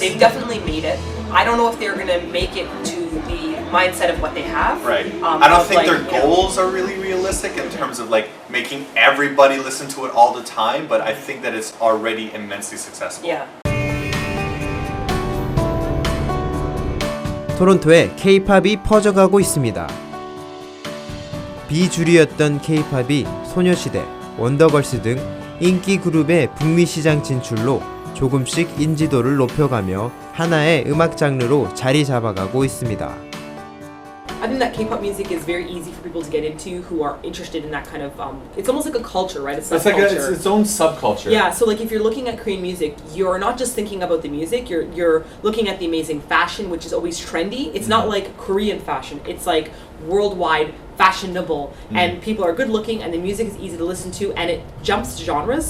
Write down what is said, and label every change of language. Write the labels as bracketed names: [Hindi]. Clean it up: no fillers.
[English] They've definitely made it. I don't know if they're going to make it to the mindset of what they have. Right. I don't think their goals are really realistic in terms of like making everybody listen to it all the time, but I think that it's already immensely successful. Yeah. [Korean] 토론토에 K-팝이 퍼져가고 있습니다. 비주류였던 K-팝이 소녀시대, 원더걸스 등 인기 그룹의 북미 시장 진출로 조금씩 인지도를 높여가며 하나의 음악 장르로 자리 잡아가고 있습니다. [English] I think that K-pop music is very easy for people to get into who are interested in that kind of. It's almost like a culture, right? It's like it's its own subculture. Yeah. So like if you're looking at Korean music, you're not just thinking about the music. You're looking at the amazing fashion, which is always trendy. It's not like Korean fashion. It's like worldwide fashionable, and people are good looking, and the music is easy to listen to, and it jumps genres.